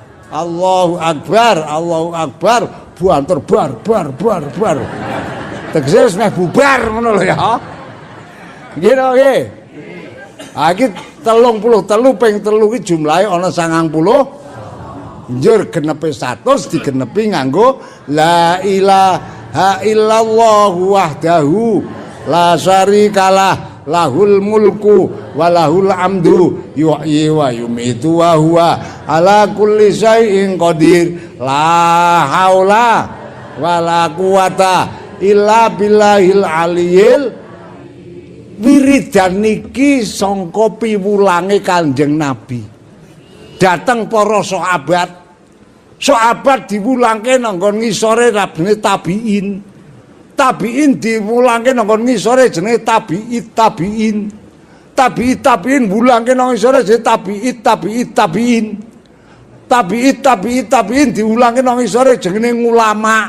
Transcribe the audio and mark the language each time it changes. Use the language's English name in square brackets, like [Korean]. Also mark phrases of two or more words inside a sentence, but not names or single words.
[Javanese] buanter bar tegese wis meh bubar ngono lho ya nggih to nggih ha iki 33 ping 3 iki jumlahe ana 90 njur genepe 100 digenepi nganggo [Arabic] لا إله إلا الله وحده لا شريك له له الملك وله الحمد يحيي ويميت وهو على كل شيء قدير لا حول ولا قوة إلا بالله العلي. [Javanese] Wiridan niki sangka piwulange Kanjeng Nabi dateng para sahabat diwulangke nang ngisore rabine tabiin diwulangke nang ngisore jenenge tabiin wulangke nang ngisore jenenge tabiin tabiin diulangi nang isore jenenge ulama.